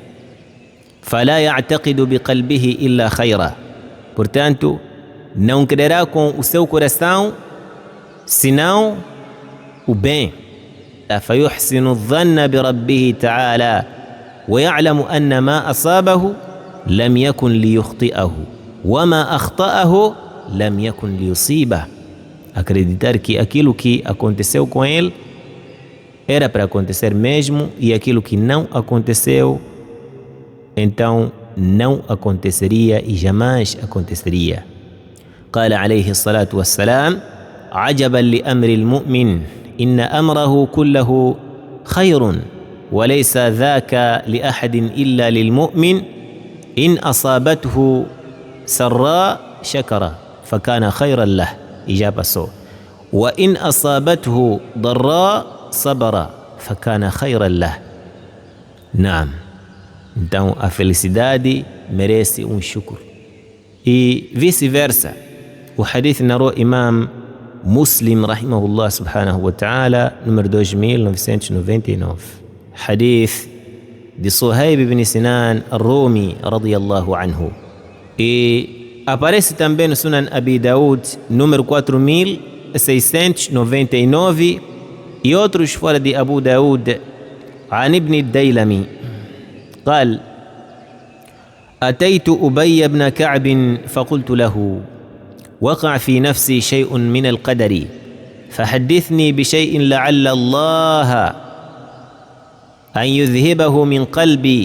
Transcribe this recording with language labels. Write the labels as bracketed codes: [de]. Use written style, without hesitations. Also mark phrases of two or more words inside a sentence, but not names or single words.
[ar] فلا يعتقد بقلبه إلا خيرا. [pt] Portanto, não crerá com o seu coração senão o bem. [ar] فيحسن الظن بربه تعالى ويعلم أن ما أصابه لم يكن ليخطئه وما أخطأه لم يكن ليصيبه. [pt] Acreditar que aquilo que aconteceu com ele era para acontecer mesmo, e aquilo que não aconteceu então não aconteceria e jamais aconteceria. [ar] قال عليه الصلاة والسلام: عجبا لأمر المؤمن إن أمره كله خير وليس ذاك لأحد إلا للمؤمن إن أصابته سراء شكر فكان خيرا له. إجابة سو. وإن أصابته ضراء صبر فكان خيرا له. نعم. [pt] Então a felicidade merece shukr. E vice-versa. O hadith narrou Imam Muslim [ar] رحمه الله سبحانه وتعالى, [pt] número 2999. Hadith de Suhaib ibn Sinan al-Rumi [ar] رضي الله عنه. [pt] E aparece também no Sunan Abi Daud, número 4699, e outros fora de Abu Daud, [ar] عن ابن الديلمي قال: أتيت أبي بن كعب فقلت له: وقع في نفسي شيء من القدر فحدثني بشيء لعل الله أن يذهبه من قلبي.